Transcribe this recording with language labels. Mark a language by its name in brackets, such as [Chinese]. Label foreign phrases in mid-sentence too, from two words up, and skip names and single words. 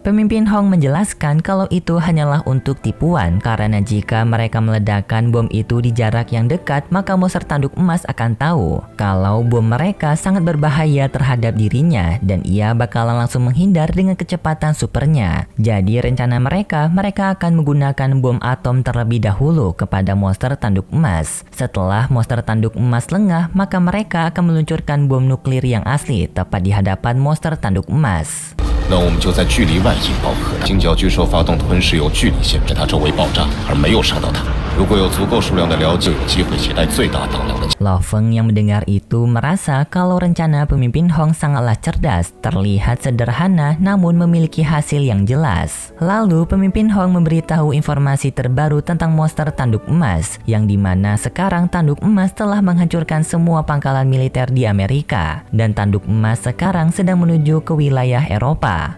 [Indonesian] Pemimpin Hong menjelaskan kalau itu hanyalah untuk tipuan, karena jika mereka meledakkan bom itu di jarak yang dekat, maka monster tanduk emas akan tahu kalau bom mereka sangat berbahaya terhadap dirinya dan ia bakalan langsung menghindar dengan kecepatan supernya. Jadi rencana mereka akan menggunakan bom atom terlebih dahulu kepada monster tanduk emas. Setelah monster tanduk emas lengah, maka mereka akan meluncurkan bom nuklir yang asli tepat di hadapan monster tanduk emas. [Chinese] 那我们就在距离外引爆核弹。金角巨兽发动吞噬有距离限制它周围爆炸，而没有伤到它。如果有足够数量的僚机，就有机会携带最大当量的。 [Indonesian] Lo Feng yang mendengar itu merasa kalau rencana pemimpin Hong sangatlah cerdas, terlihat sederhana namun memiliki hasil yang jelas. Lalu pemimpin Hong memberitahu informasi terbaru tentang monster tanduk emas, yang dimana sekarang tanduk emas telah menghancurkan semua pangkalan militer di Amerika, dan tanduk emas sekarang sedang menuju ke wilayah Eropa.